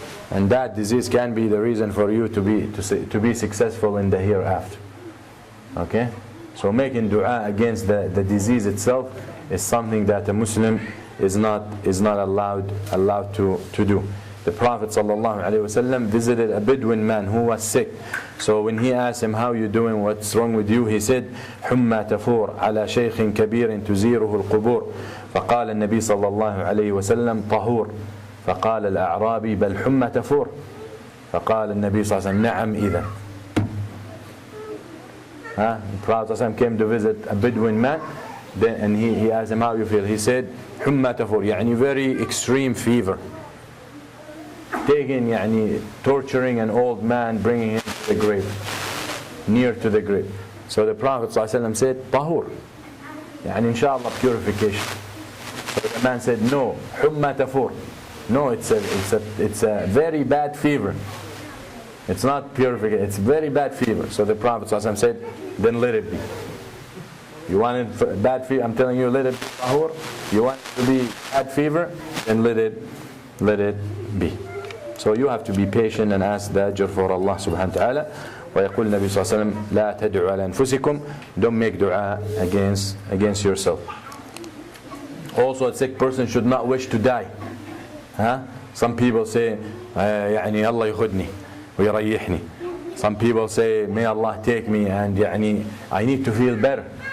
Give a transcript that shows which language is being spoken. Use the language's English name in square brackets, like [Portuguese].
[English] And that disease can be the reason for you to be successful in the hereafter. Okay? So making dua against the disease itself is something that a Muslim is not allowed to do. The Prophet ﷺ visited a Bedouin man who was sick. So when he asked him, how you doing, what's wrong with you, he said, [Arabic] حُمَّى تَفُورْ عَلَى شَيْخٍ كَبِيرٍ تُزِيرُهُ الْقُبُورِ فقال النبي صلى الله عليه وسلم طهور فقال الأعرابي بل حُمَّى تَفُورْ فقال النبي صلى الله عليه وسلم نعم إذا. [English] The Prophet ﷺ came to visit a Bedouin man, and he asked him, how you feel? He said, [Arabic] حُمَّى تَفُورْ يعني [English] very extreme fever. Taking, torturing an old man, bringing him to the grave, near to the grave. So the Prophet ﷺ said, tahur, inshallah purification. So the man said, no, [Arabic] humma tafur. [English] No, it's a very bad fever. It's not purification, it's very bad fever. So the Prophet ﷺ said, then let it be. You want it bad fever? I'm telling you, let it be tahur. You want it to be bad fever? Then let it be. So you have to be patient and ask the ajr for Allah subhanahu wa ta'ala. [Arabic] ويقول النبي صلى الله عليه وسلم لا تدعوا على أنفسكم. [English] Don't make dua against yourself. Also, a sick person should not wish to die. [Arabic] Some people say الله يخدني ويريحني. [English] Some people say may Allah take me and I need to feel better.